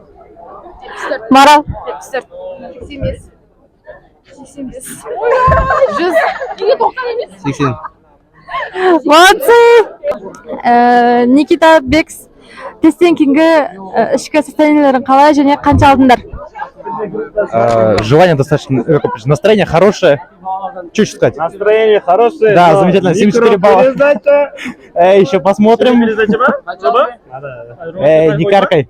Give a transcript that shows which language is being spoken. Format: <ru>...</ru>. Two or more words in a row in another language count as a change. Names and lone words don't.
<kk>Марал. 74. 85. 85. 100. Неге 90 емес? 80.</kk> <ru>Молодцы! Никита Бекс.</ru> <kk>Тесттен кейінгі ішкі состояниелерін қалай және қанша алдыңдар?</kk> <ru>Желание достаточно, настроение хорошее. Что еще сказать? Настроение хорошее. Да, замечательно, 74 балла. Еще посмотрим. Не каркай.</ru>